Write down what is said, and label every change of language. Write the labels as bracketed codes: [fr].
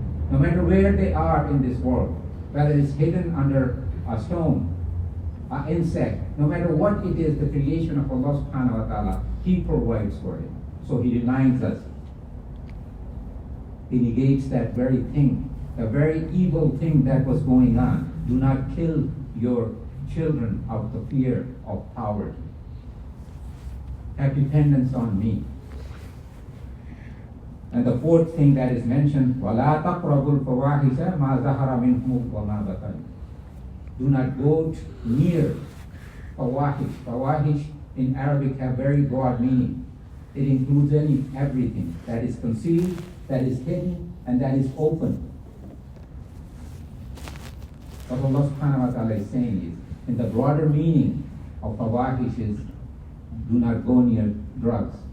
[en] no matter where they are in this world, whether it's hidden under a stone, an insect, no matter what it is, the creation of Allah subhanahu wa ta'ala, He provides for it. So He reminds us. He negates that very thing, the very evil thing that was going on. Do not kill your children out of fear of poverty. Have dependence on me. And the fourth thing that is mentioned, [ar] وَلَا تَقْرَبُوا الْفَوَاحِشَ مَا ظَهَرَ مِنْهُ وَمَا بَطَنَ. [en] Do not go near fawahish. Fawahish in Arabic have very broad meaning. It includes everything that is concealed, that is hidden, and that is open. What Allah subhanahu wa ta'ala is saying is, in the broader meaning of fawahish is, do not go near drugs.